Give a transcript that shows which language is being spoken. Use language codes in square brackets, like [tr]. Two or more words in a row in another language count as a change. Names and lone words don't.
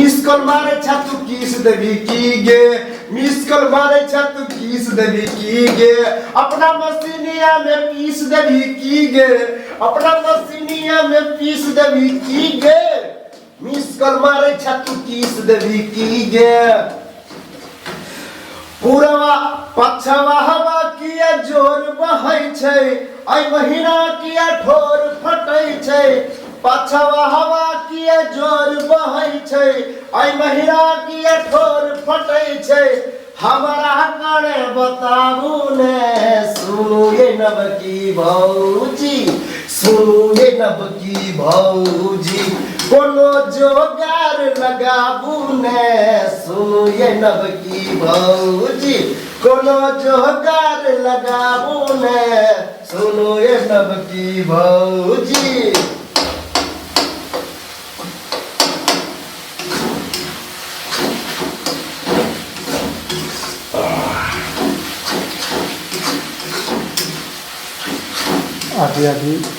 [en] miss call [mai] मारे छतु किस देवी की गे, [en] miss call [mai] मारे छतु किस देवी की गे, अपना मसीनिया में पीस देवी की गे, अपना मसीनिया में पीस देवी की गे, [en] miss call [mai] मारे छतु किस देवी की गे। पूरवा पछवा हवा किया जोर बहै छै, आई महीना किया ठोर फटै छै, पछवा हवा किया जोर बहै छै, आई महीना किया ठोर फटै छै, हमरा काने बताबू ने, सुनू ये नवकी भौजी, सुनू ये नवकी भौजी, कोनो जोगार लगाबू ने, सुनू ये नवकी भौजी, कोनो जोगार लगाबू ने, सुनू ये नवकी भौजी। आधी आधी